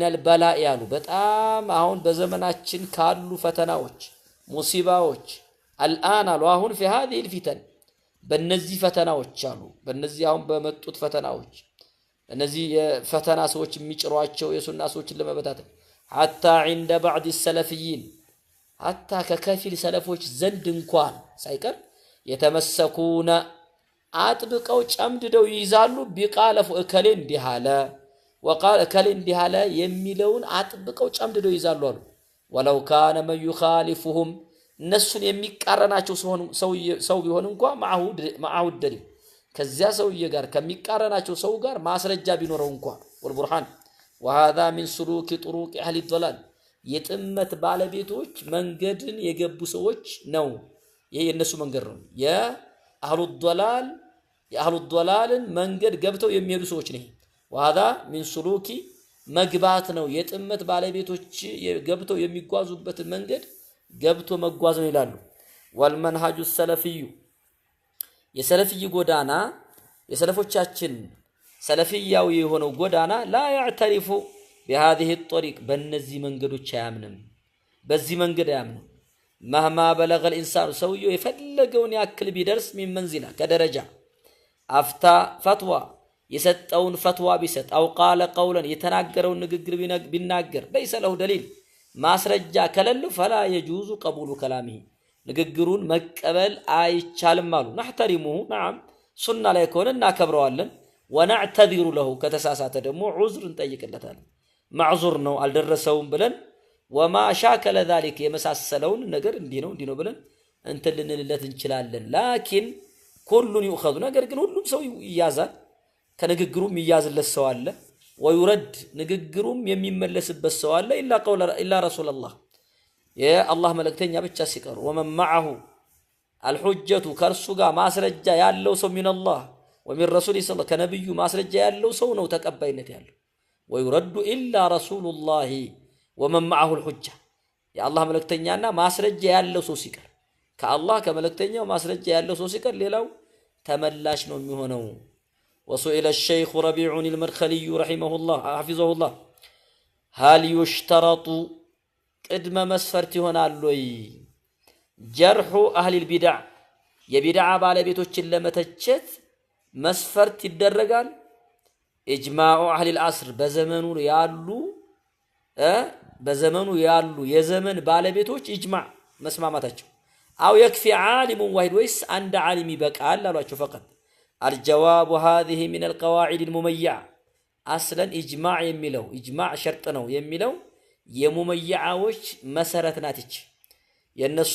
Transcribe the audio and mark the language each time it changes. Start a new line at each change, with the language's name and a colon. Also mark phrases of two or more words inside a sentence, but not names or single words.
Amharic: البلاء ያሉ በጣም አሁን በዘመናችን ካሉ ፈተናዎች ሙሲባዎች الان አሉ አሁን
Arabic: في هذه الفتن
Amharic: በእነዚህ ፈተናዎች አሉ በእነዚህ አሁን በመጡት ፈተናዎች እነዚህ የፈተና ሰዎች የሚጭሯቸው የሱና ሰዎችን ለመበታተን
Arabic: حتى عند بعض السلفيين حتى
Amharic: ከከፊል ሰለፎች ዘንድ እንኳን ሳይቀር የተመሰኩና አጥብቀው ጨምድደው ይይዛሉ ቢቃለፉ እከሌ እንዲሃለ وقال እከሌ እንዲሃለ የሚለውን አጥብቀው ጨምድደው ይይዛሉ አሉ
Arabic: ولو كان من يخالفهم
Amharic: እነሱን የሚቃረናቸው ሰው ቢሆን እንኳን
Arabic: معه الدليل
Amharic: ከዚያ ሰውዬ ጋር ከሚቃረናቸው ሰው ጋር ማስረጃ ቢኖረው እንኳን ወልቡርሃን
Arabic: وهذا من سلوك طرق اهل الضلال
Amharic: የጥመት ባለቤቶች መንገድን የገቡ ሰዎች ነው ይሄ የነሱ መንገድ ነው የአህሉ ضلال መንገድ ገብተው የሚሄዱ ሰዎች ነው
Arabic: وهذا من سلوك
Amharic: መግባት ነው የጥመት ባለቤቶች ገብተው የሚጓዙበት መንገድ ገብቶ መጓዝ ነው ይላሉ
Arabic: والمنهج السلفي
Amharic: የሰለፊይ ጎዳና የሰለፎቻችን ሰለፊያው የሆነው ጎዳና
Arabic: لا يعترف بهذه الطريق
Amharic: በእነዚህ መንገዶች አያምንም በዚህ መንገድ አያምንም
Arabic: مهما بلغ الانسان
Amharic: ሰውየው የፈለገውን ያክል ቢደርስ
Arabic: من منزله
Amharic: ከደረጃ አፍታ ፈትዋ የሰጠውን ፈትዋ ቢሰጥ
Arabic: أو قال قولا
Amharic: የተናገረውን ንግግር ቢናገር
Arabic: ليس له دليل
Amharic: ማስረጃ ከሌለው
Arabic: فلا يجوز قبول كلامه
Amharic: ንግግሩን መቀበል አይቻልም አሉ
Arabic: نحترمه نعم
Amharic: ሱና ላይ ከሆነ እናከብረዋለን
Arabic: ونعتذر له
Amharic: ከተሳሳተ ደግሞ ዑዝር እንጠይቅለታለን ማዕዙር ነው አልደረሰውም ብለን
Arabic: وما شاكل ذلك
Amharic: የመሳሰለውን ነገር እንዲህ ነው ብለን እንትን ልንልለት እንችላለን
Arabic: لكن كل يؤخذ
Amharic: ነገር ግን ሁሉም ሰው ይያዛል ከንግግሩም ይያዝለት ሰው አለ ويرد ንግግሩም የሚመለስበት ሰው አለ
Arabic: إلا رسول الله
Amharic: የአላህ መልእክተኛ ብቻ ሲቀሩ
Arabic: ومن معه الحجة
Amharic: ከርሱ ጋር ማስረጃ ያለው ሰው
Arabic: من الله ومن رسول صلى الله عليه وسلم
Amharic: ከነብዩ ማስረጃ ያለው ሰው ነው ተቀባይነት ያለው ويرد إلا رسول الله ومن معه الحجة የአላህ መልእክተኛና ማስረጃ ያለው ሰው ሲቀር ከአላህ ከመልእክተኛው ማስረጃ ያለው ሰው ሲቀር ሌላው ተመላሽ ነው የሚሆነው
Arabic: وسئل الشيخ ربيع المدخلي رحمه الله حفظه الله هل يشترط
Amharic: ቅድመ መስፈርት ይሆናል ወይ
Arabic: جرح أهل البدع
Amharic: የቢድዓ ባለቤቶችን ለመተቸት መስፈርት ይደረጋል
Arabic: إجماع أهل العصر
Amharic: በዘመኑ ያሉ የዘመን ባለቤቶች ኢጅማዕ መስማማታቸው አው
Arabic: يكفي عالم واحد
Amharic: ወይስ አንድ ዓሊም ይበቃል አሏቸው
Arabic: فقط الجواب هذه من القواعد المميعة اصلا اجماع
Amharic: የሚለው ኢጅማዕ ሸርጥ ነው የሚለው የሙመይዓዎች መሰረት ናትች የነሱ